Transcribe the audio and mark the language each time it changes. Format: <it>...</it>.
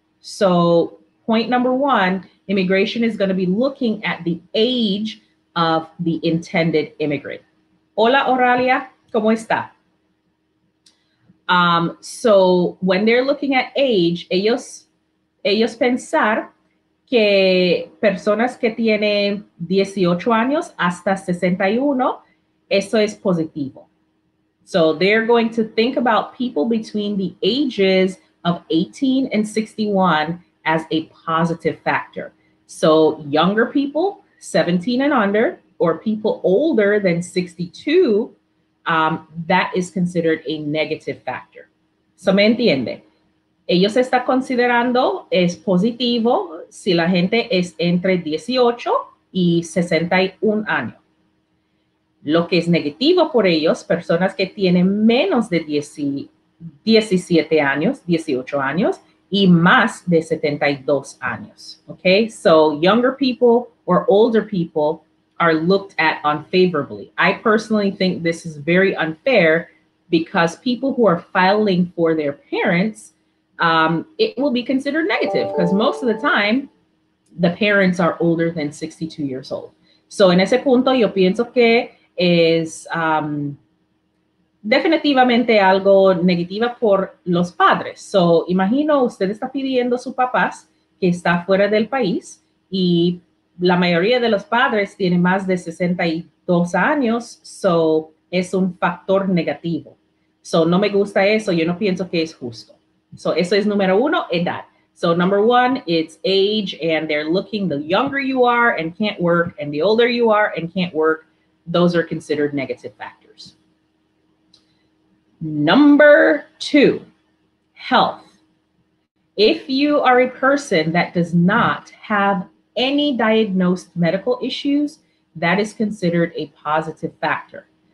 <en>So, point number 1, immigration is going to be looking at the age of the intended immigrant. Hola, Oralia.</en> <es>¿Cómo está?</es> <en>So when they're looking at age,</en> <es>ellos pensar que personas que tienen 18 años hasta 61, eso es positivo.</es> <en>So they're going to think about people between the ages of 18 and 61 as a positive factor. So younger people, 17 and under, or people older than 62, that is considered a negative factor.</en> <es>So me entiende. Ellos están considerando es positivo si la gente es entre 18 y 61 años. Lo que es negativo por ellos, personas que tienen menos de 17 años, 18 años y más de 72 años.</es> <en>Okay, so younger people or older people are looked at unfavorably. I personally think this is very unfair because people who are filing for their parents, it will be considered negative because most of the time the parents are older than 62 years old.</en> <es>So en ese punto yo pienso que es definitivamente algo negativo por los padres. So, imagino usted está pidiendo a sus papás que está fuera del país y la mayoría de los padres tienen más de 62 años, so es un factor negativo. So, no me gusta eso, yo no pienso que es justo. So, eso es número uno, edad.</es> <en>So number one, it's age, and they're looking the younger you are and can't work, and the older you are and can't work, those are considered negative factors. Number two, health. If you are a person that does not have any diagnosed medical issues, that is considered a positive factor.</en>